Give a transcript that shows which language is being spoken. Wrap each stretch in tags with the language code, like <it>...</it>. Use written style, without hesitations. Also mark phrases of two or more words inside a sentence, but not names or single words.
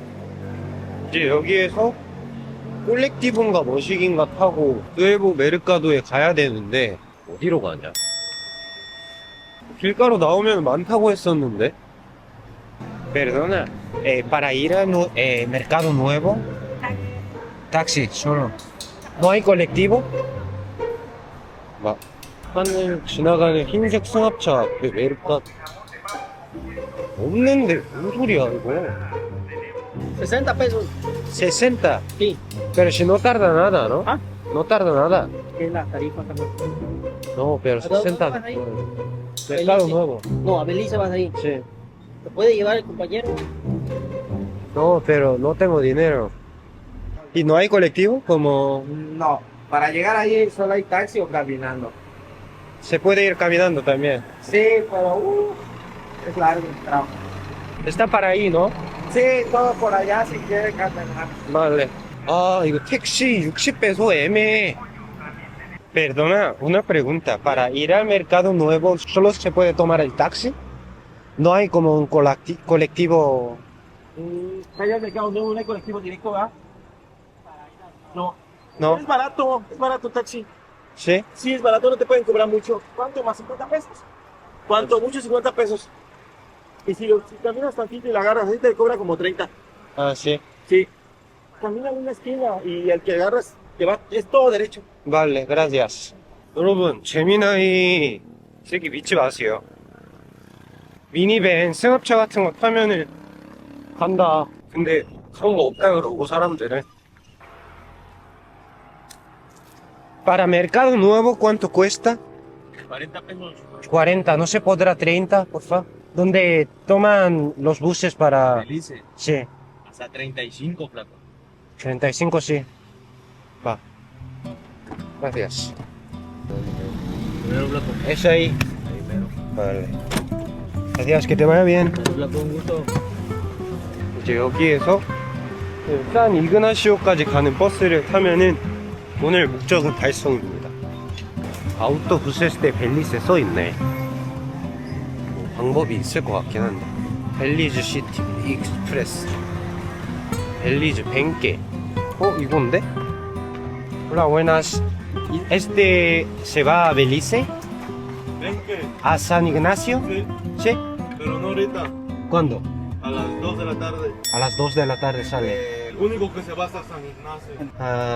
<ko>이제 여기에서 콜렉티브인가 머시기인가 타고 누에보 메르카도에 가야 되는데 어디로 가냐? 길가로 나오면 많다고 했었는데.</ko> <es>Perdona, para ir a Mercado Nuevo, taxi solo. No hay colectivo?</es> <ko>하늘 지나가는 흰색 승합차 앞에 메르카 없는데 뭔 소리야 이거.</ko> <es>60 pesos. 60. Sí. Pero si no tarda nada, ¿no? ¿Ah? No tarda nada. Es la tarifa también. No, pero 60. Mercado Nuevo. No, a Belice vas ahí. Sí. ¿Te puede llevar el compañero? No, pero no tengo dinero. ¿Y no hay colectivo? Como... No, para llegar ahí solo hay taxi o caminando. Se puede ir caminando también. Sí, pero es largo el tramo. Está para ahí, ¿no? Sí, todo por allá si quiere caminar. Vale.</es> <ko>아, 이거 택시 60peso 애매해.</ko> <es>Perdona, una pregunta. Para ir al Mercado Nuevo, ¿solo se puede tomar el taxi? ¿No hay como un colectivo? Allá al Mercado Nuevo no hay colectivo directo, ¿verdad? No. No. Es barato el taxi. ¿Sí? Sí, es barato, no te pueden cobrar mucho. ¿Cuánto más? ¿50 pesos? ¿Cuánto? Mucho, 50 pesos. Y si caminas tantito y la agarras, ahí te cobra como 30. Ah, sí. Sí. Camina en una esquina y el que agarras Es todo derecho. Vale, gracias.</es> <ko>여러분, 재미나이 새끼 믿지 마세요. 미니밴, 승합차 같은 거 타면은 간다. 근데 그런 거 없다 그러고 사람들은.</ko> <es>Para Mercado Nuevo, ¿cuánto cuesta? 40 pesos. 40, ¿no se podrá 30, por favor? ¿Dónde toman los buses para...? Felices. Sí, Hasta 35, flaco. 35 sí. Va. Gracias. Primero, flaco. Es ahí. Vale. Gracias, que te vaya bien. Flaco, un gusto.</es> <ko>이제 여기에서 산 이그나시오까지 가는 버스를 타면은 오늘 목적은 달성입니다. 아우토 부세스 벨리스에 써있네. 뭐 방법이 있을 것 같긴 한데. 벨리즈 시티 익스프레스, 벨리즈 벤게. 이건데?</ko> <es>Hola, buenas. ¿Este se va a Belice? Benque. ¿A San Ignacio? Sí. ¿Sí? Pero no ahorita. ¿Cuándo? A las 2 de la tarde. A las 2 de la tarde sale. El único que se va hasta San Ignacio.</es>